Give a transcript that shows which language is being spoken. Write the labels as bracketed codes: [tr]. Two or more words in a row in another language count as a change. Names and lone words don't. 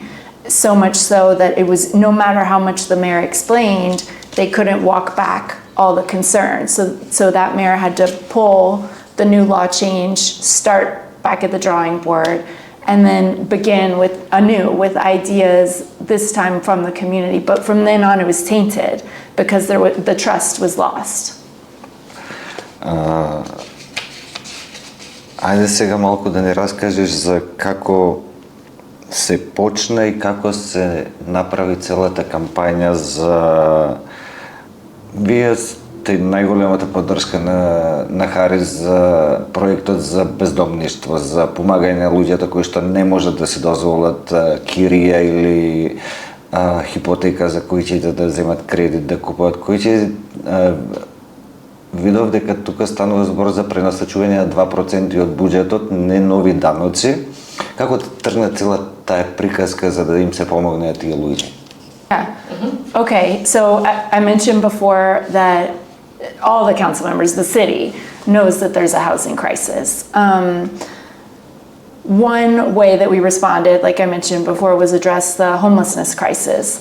[en] So much so that it was, no matter how much the mayor explained, they couldn't walk back all the concerns. So that mayor had to pull the new law change, start back at the drawing board, and then begin with anew with ideas, this time from the community. But from then on it was tainted because the trust was lost. [mk] Ајде сега малку да ни раскажеш за како се почна и како се направи целата кампања за... Вие сте најголемата поддршка на Харис за проектот за бездомништво, за помагање на луѓето кои што не можат да си дозволат кирија или хипотека за кои ќе да земат кредит, да купуват кои видов дека тука станува збор за пренасочување на 2% од буџетот, не нови даноци. Како тргна цела таа приказка за да им се помогне тие луѓе? [en] Yeah. Okay, so I mentioned before that all the council members, the city, knows that there's a housing crisis. One way that we responded, like I mentioned before, was address the homelessness crisis.